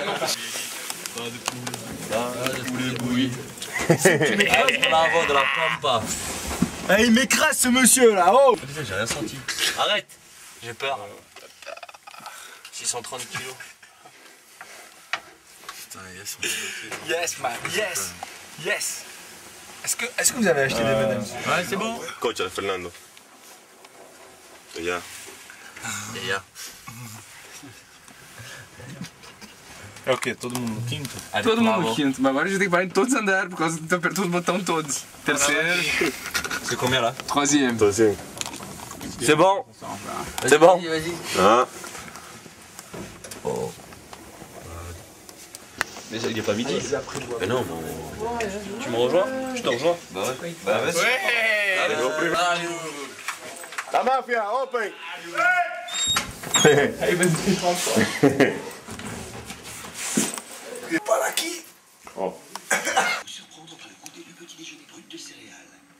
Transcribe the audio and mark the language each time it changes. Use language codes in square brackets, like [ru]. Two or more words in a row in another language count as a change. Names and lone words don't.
[fr] Pas de poulet bouilli. Tu m'écrases pour l'avant de la pampa. Eh, il m'écrase ce monsieur là, oh! Putain, j'ai rien senti. Arrête! J'ai peur. 630 kilos. Putain, yes, on est [en] Yes man, yes! [fr] Est-ce que vous avez acheté des M&M's? Ouais, c'est bon. Coach Fernando. Ja. [pt] Ok, todo mundo no quinto? Todo mundo no quinto, mas agora a gente tem que parar em todos andar, por causa do apertou os botões todos. Terceiro. [fr] C'est combien là? Troisième. Troisième. C'est bon. C'est bon. Vas-y. Ah. Oh. Mais il n'est pas midi. Mais non, tu me rejoins? Je te rejoins? Bah ouais. Bah vas-y. Allez, La mafia, open! [pt] Aí vai ter Par aquí! Oh. [fr] Surprendre par le goûter du petit déjeuner brut de céréales.